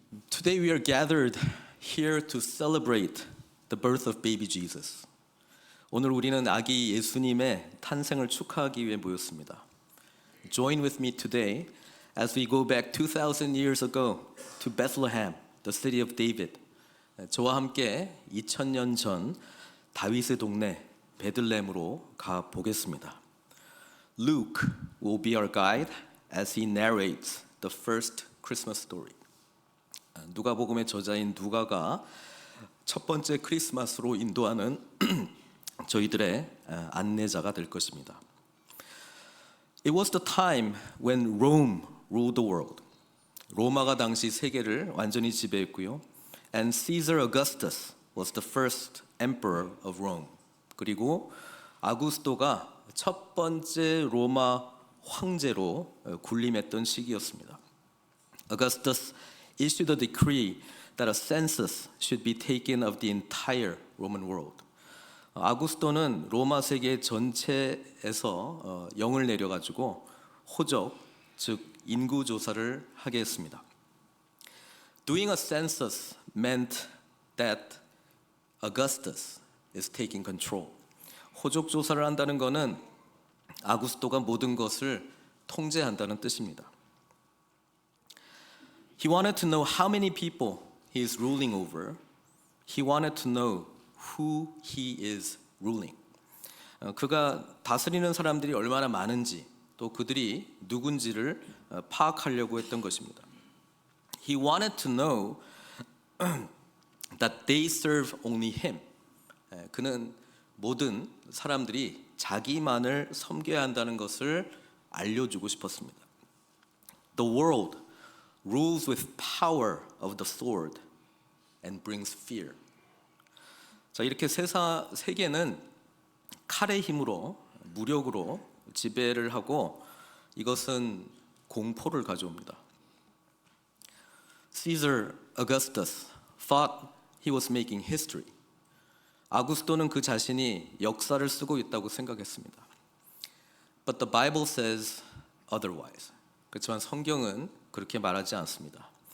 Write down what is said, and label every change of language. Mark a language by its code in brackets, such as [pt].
[en] Today we are gathered here to celebrate the birth of baby Jesus. [ko] 오늘 우리는 아기 예수님의 탄생을 축하하기 위해 모였습니다. [en] Join with me today as we go back 2,000 years ago to Bethlehem, the city of David. [ko] 저와 함께 2000년 전 다윗의 동네 베들레헴으로 가 보겠습니다. [en] Luke will be our guide as he narrates the first Christmas story. [ko] 누가복음의 저자인 누가가 첫 번째 크리스마스로 인도하는 저희들의 안내자가 될 것입니다. [en] It was the time when Rome ruled the world. [ko] 로마가 당시 세계를 완전히 지배했고요. [en] And Caesar Augustus was the first emperor of Rome. [ko] 그리고 아구스토가 첫 번째 로마 황제로 군림했던 시기였습니다. [en] Augustus issued a decree that a census should be taken of the entire Roman world. [ko] 아구스토는 로마 세계 전체에서 영을 내려가지고 호적, 즉 인구 조사를 하게 했습니다. [en] Doing a census meant that Augustus is taking control. [ko] 호적 조사를 한다는 것은 아구스토가 모든 것을 통제한다는 뜻입니다. [en] He wanted to know how many people he is ruling over. He wanted to know who he is ruling. [ko] 그가 다스리는 사람들이 얼마나 많은지 또 그들이 누군지를 파악하려고 했던 것입니다. [en] He wanted to know that they serve only him. [ko] 그는 모든 사람들이 자기만을 섬겨야 한다는 것을 알려주고 싶었습니다. [en] The world rules with power of the sword and brings fear. [ko] 자, 이렇게 세계는 칼의 힘으로 무력으로 지배를 하고 이것은 공포를 가져옵니다. [en] Caesar Augustus thought he was making history. [ko] 아구스토는 그 자신이 역사를 쓰고 있다고 생각했습니다. [en] But the Bible says otherwise. [ko] 그렇지만 성경은 그렇게 말하지 않습니다.